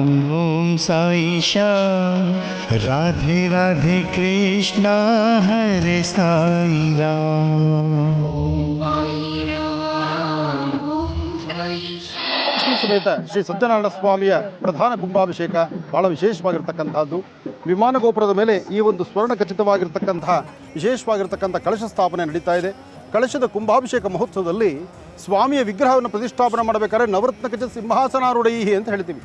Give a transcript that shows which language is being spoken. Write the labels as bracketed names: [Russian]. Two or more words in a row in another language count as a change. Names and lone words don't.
[Sanskrit] ओम साई श्याम, राधे राधे कृष्ण हरे साई राम. [Kannada] ಲಕ್ಷ್ಮೀ ಸಮೇತ ಶ್ರೀ ಸತ್ಯನಾರಾಯಣ ಸ್ವಾಮಿಯ ಪ್ರಧಾನ ಕುಂಭಾಭಿಷೇಕ ಬಹಳ ವಿಶೇಷವಾಗಿರ್ತಕ್ಕಂಥದ್ದು. ವಿಮಾನ ಗೋಪುರದ ಮೇಲೆ ಈ ಒಂದು ಸ್ವರ್ಣ ಖಚಿತವಾಗಿರ್ತಕ್ಕಂತಹ ವಿಶೇಷವಾಗಿರ್ತಕ್ಕಂಥ ಕಳಶ ಸ್ಥಾಪನೆ ನಡೀತಾ ಇದೆ. ಕಳಶದ ಕುಂಭಾಭಿಷೇಕ ಮಹೋತ್ಸವದಲ್ಲಿ ಸ್ವಾಮಿಯ ವಿಗ್ರಹವನ್ನು ಪ್ರತಿಷ್ಠಾಪನೆ ಮಾಡಬೇಕಾದ್ರೆ [Sanskrit] ನವರತ್ನ ಖಚಿತ ಸಿಂಹಾಸನಾರೂಢೈಹಿ [Kannada] ಅಂತ ಹೇಳ್ತೀವಿ.